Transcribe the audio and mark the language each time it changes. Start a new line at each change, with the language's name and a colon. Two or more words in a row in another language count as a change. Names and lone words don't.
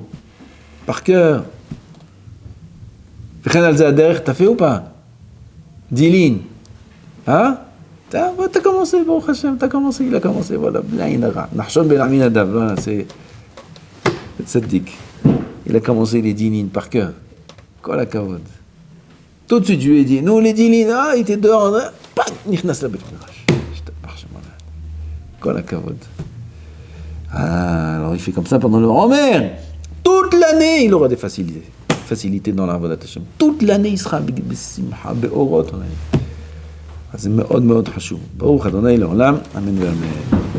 French: Par cœur. T'as fait ou pas? 10 lignes. Hein? T'as commencé, bon Hachem, il a commencé, voilà. Nachshon ben Aminadav, voilà, c'est tzaddik. Il a commencé les 10 lignes par cœur.
Hebrew: כל הכבוד.
French: Tout de suite, je lui ai dit, nous les 10 lignes, il était dehors,
Hebrew: נכנס לבית מדרש. כל הכבוד.
French: Alors il fait comme ça pendant le Omer. Toute l'année, il aura des facilités dans
Hebrew: לעבודת השם.
French: Toute l'année, il sera
Hebrew: בשמחה, באורות,
French: on a dit.
Hebrew: אז זה מאוד מאוד חשוב. ברוך ה' לעולם, אמן ואמן.